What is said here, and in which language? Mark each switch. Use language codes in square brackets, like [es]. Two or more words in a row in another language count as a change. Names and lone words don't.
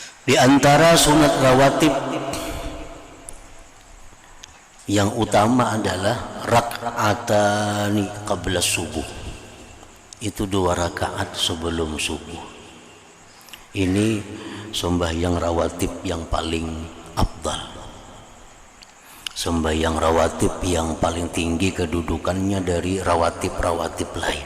[id] Di antara sunat rawatib yang utama adalah [ar] ركعتان قبل الصبح. [id] Itu 2 rakaat sebelum subuh. Ini sembahyang rawatib yang paling afdal, sembahyang rawatib yang paling tinggi kedudukannya dari rawatib-rawatib lain.